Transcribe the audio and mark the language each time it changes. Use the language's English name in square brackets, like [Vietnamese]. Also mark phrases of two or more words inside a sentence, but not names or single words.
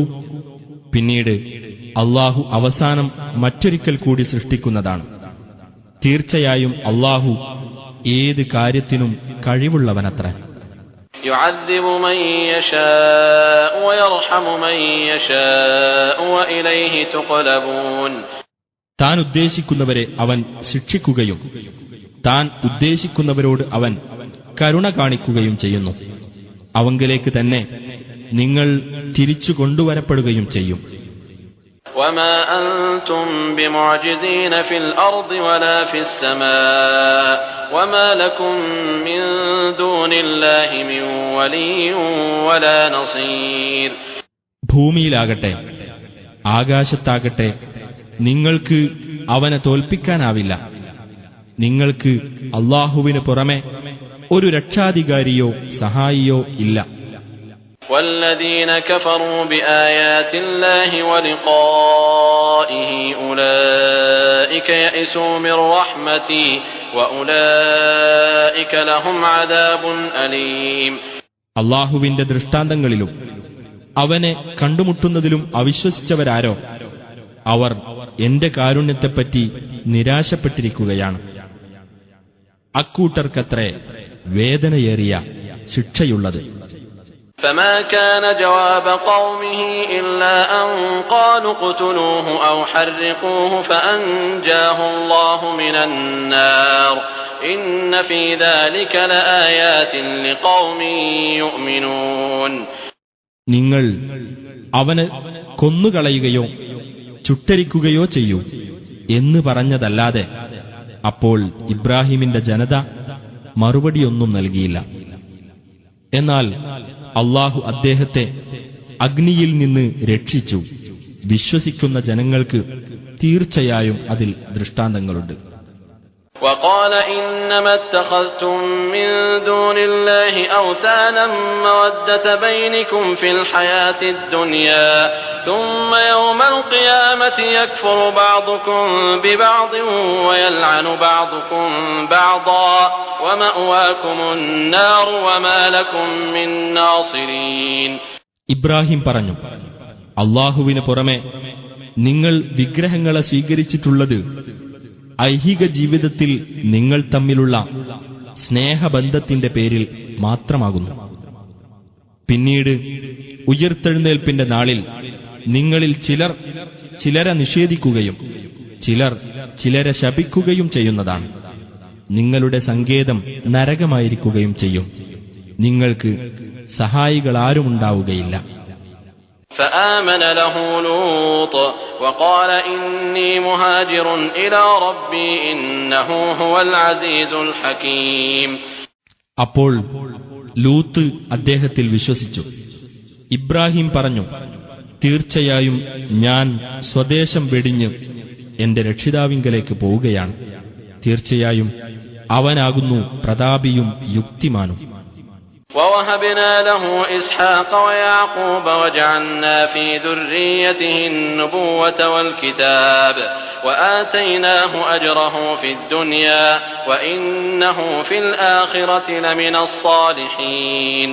[Malayalam] പിന്നീട് അല്ലാഹു അവസാനം മറ്റൊരിക്കൽ കൂടി സൃഷ്ടിക്കുന്നതാണ്. തീർച്ചയായും അല്ലാഹു ഏത് കാര്യത്തിനും കഴിവുള്ളവനത്രേ. [Arabic] يُعَذِّبُ مَن يَشَاءُ وَيَرْحَمُ مَن يَشَاءُ وَإِلَيْهِ تُقْلَبُونَ. [Malayalam] താൻ ഉദ്ദേശിക്കുന്നവരെ അവൻ ശിക്ഷിക്കുകയും താൻ ഉദ്ദേശിക്കുന്നവരോട് അവൻ കരുണ കാണിക്കുകയും ചെയ്യുന്നു. അവങ്കലേക്ക് തന്നെ നിങ്ങൾ തിരിച്ചു കൊണ്ടുവരപ്പെടുകയും ചെയ്യും. [Arabic] وما أنتم بمعجزين في الأرض ولا في السماء وما لكم من دون الله من ولي ولا نصير. [Malayalam] ഭൂമിയിലാകട്ടെ ആകാശത്താകട്ടെ നിങ്ങൾക്ക് അവനെ തോൽപ്പിക്കാനാവില്ല. നിങ്ങൾക്ക് അല്ലാഹുവിന് പുറമെ ഒരു രക്ഷാധികാരിയോ സഹായിയോ ഇല്ല. [Arabic] والذين كفروا بآيات الله ولقائه أولئك يئسوا من رحمتي وأولئك لهم عذاب أليم. [Malayalam] അല്ലാഹുവിന്റെ ദൃഷ്ടാന്തങ്ങളിലും അവനെ കണ്ടുമുട്ടുന്നതിലും അവിശ്വസിച്ചവരാരോ അവർ എന്റെ കാരുണ്യത്തെപ്പറ്റി നിരാശപ്പെട്ടിരിക്കുകയാണ്. അക്കൂട്ടർക്കത്രേ വേദനയേറിയ ശിക്ഷയുള്ളത്. [Arabic] فما كان جواب قومه إلا أن قالوا اقتلوه أو حرقوه فأنجاه الله من النار إن في ذلك لآيات لقوم يؤمنون. [Malayalam] നിങ്ങൾ അവനെ കൊന്നുകളയുകയോ ചുട്ടരിക്കുകയോ ചെയ്യൂ എന്ന് പറഞ്ഞതല്ലാതെ അപ്പോൾ ഇബ്രാഹിമിന്റെ ജനത മറുപടിയൊന്നും നൽകിയില്ല. എന്നാൽ അല്ലാഹു അദ്ദേഹത്തെ അഗ്നിയിൽ നിന്ന് രക്ഷിച്ചു. വിശ്വസിക്കുന്ന ജനങ്ങൾക്ക് തീർച്ചയായും അതിൽ ദൃഷ്ടാന്തങ്ങളുണ്ട്. [Arabic] وقال إنما اتخذتم من دون الله أوثانا مودة بينكم في الحياة الدنيا ثم يوم القيامة يكفر بعضكم ببعض ويلعن بعضكم بعضا ومأواكم النار وما لكم من ناصرين. [Malayalam] ഇബ്രാഹിം പറഞ്ഞു, അല്ലാഹുവിന് പുറമെ നിങ്ങൾ വിഗ്രഹങ്ങളെ സ്വീകരിച്ചിട്ടുള്ളത് ഐഹിക ജീവിതത്തിൽ നിങ്ങൾ തമ്മിലുള്ള സ്നേഹബന്ധത്തിന്റെ പേരിൽ മാത്രമാകുന്നു. പിന്നീട് ഉയിർത്തെഴുന്നേൽപ്പിന്റെ നാളിൽ നിങ്ങളിൽ ചിലർ ചിലരെ നിഷേധിക്കുകയും ചിലർ ചിലരെ ശപിക്കുകയും ചെയ്യുന്നതാണ്. നിങ്ങളുടെ സങ്കേതം നരകമായിരിക്കുകയും ചെയ്യും. നിങ്ങൾക്ക് സഹായികളാരുമുണ്ടാവുകയില്ല. [Arabic] فآمن له لوط وقال إني مهاجر إلى ربي إنه هو العزيز الحكيم. [Malayalam] അപ്പോൾ ലൂത്ത് അദ്ദേഹത്തിൽ വിശ്വസിച്ചു. ഇബ്രാഹിം പറഞ്ഞു, തീർച്ചയായും ഞാൻ സ്വദേശം വെടിഞ്ഞ് എന്റെ രക്ഷിതാവിങ്കലേക്ക് പോവുകയാണ്. തീർച്ചയായും അവനാകുന്നു പ്രതാപിയും യുക്തിമാനും. [Arabic] ووهبنا له إسحاق ويعقوب وجعلنا في ذريته النبوة والكتاب وآتيناه أجره في الدنيا وإنه في الآخرة لمن الصالحين.